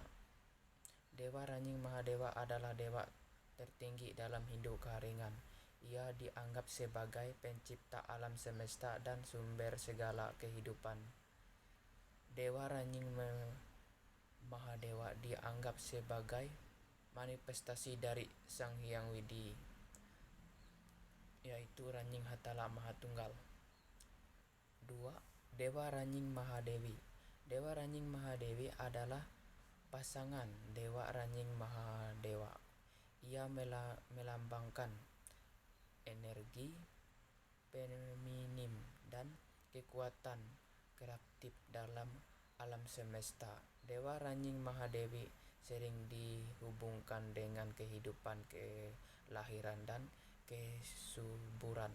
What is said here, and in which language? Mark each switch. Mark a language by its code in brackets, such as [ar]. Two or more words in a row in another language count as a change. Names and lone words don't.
[id] Dewa Ranying Mahadewa adalah dewa tertinggi dalam Hindu Keharingan. Ia dianggap sebagai pencipta alam semesta dan sumber segala kehidupan. Dewa Ranying Mahadewa Mahadewa dianggap sebagai manifestasi dari Sang Hyang Widi, yaitu Ranjing Hatala Mahatunggal. 2. Dewa Ranjing Mahadewi. Dewa Ranjing Mahadewi adalah pasangan Dewa Ranjing Mahadewa. Ia melambangkan energi feminim dan kekuatan kreatif dalam alam semesta. Dewa Ranjing Mahadewi sering dihubungkan dengan kehidupan, kelahiran, dan kesuburan.